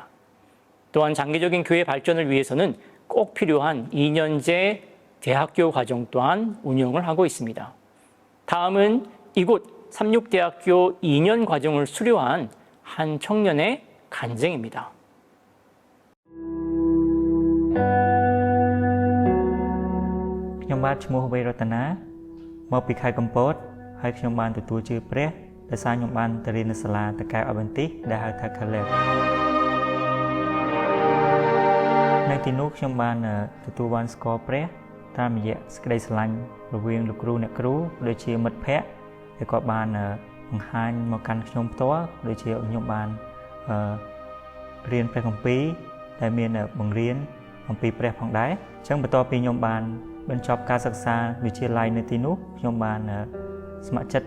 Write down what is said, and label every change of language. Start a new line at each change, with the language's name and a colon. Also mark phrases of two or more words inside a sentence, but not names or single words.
Korean: 또한 장기적인 교회 발전을 위해서는 꼭 필요한 2년제 대학교 과정 또한 운영을 하고 있습니다. 다음은 이곳 삼육대학교 2년 과정을 수료한 한 청년의 간증입니다.
Khmer: ខ្ញុំបាទឈ្មោះវេរតនាមកពីខេត្តកំពតហើយខ្ញុំបានទទួលជឿព្រះដោយសារខ្ញុំបានទៅរៀននៅសាលាតកែវអបន្ទិសដែលហៅថា Caleb នៅទីនោះខ្ញុំបានទទួលបានស្គាល់ព្រះតាមរយៈសេចក្តីស្រឡាញ់រវាងលោកគ្រូអ្នកគ្រូដូចជាមិត្តភ័ក្តិដែលគាត់បានបង្ហាញមកកាន់ខ្ញុំផ្ទាល់ដូចជាខ្ញុំបានរៀនព្រះគម្ពីរដែលមានបង្រៀនអំពីព្រះផងដែរអញ្ចឹងបន្ទាប់ពីខ្ញុំបានបញ្ចប់ការសិក្សាវិទ្យាល័យនៅទីនោះខ្ញុំបានស្ម័គ្រចិត្ត